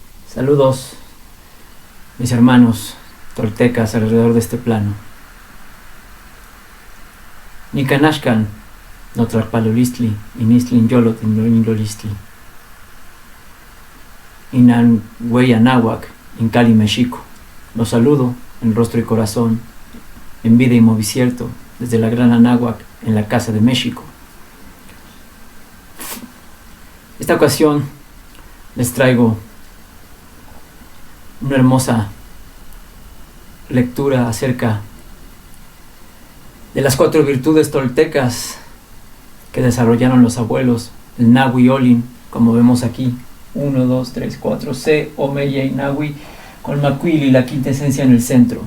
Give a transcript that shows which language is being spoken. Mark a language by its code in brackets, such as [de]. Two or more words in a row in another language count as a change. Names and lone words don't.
[es] Saludos, mis hermanos toltecas alrededor de este plano. [nah] Nicanashkan, Notlalpalolistli, Inistlin Yolot, Inlolistli. Inan Huey Anáhuac, Incali Mexico. [es] Los saludo en rostro y corazón, en vida y movicierto, desde la gran Anáhuac, en la Casa de México. Esta ocasión les traigo una hermosa lectura acerca de las 4 virtudes toltecas que desarrollaron los abuelos, el Nahui Olin, como vemos aquí, 1, 2, 3, 4, C, Omeya y Nahui, con Macuili, la quinta esencia en el centro.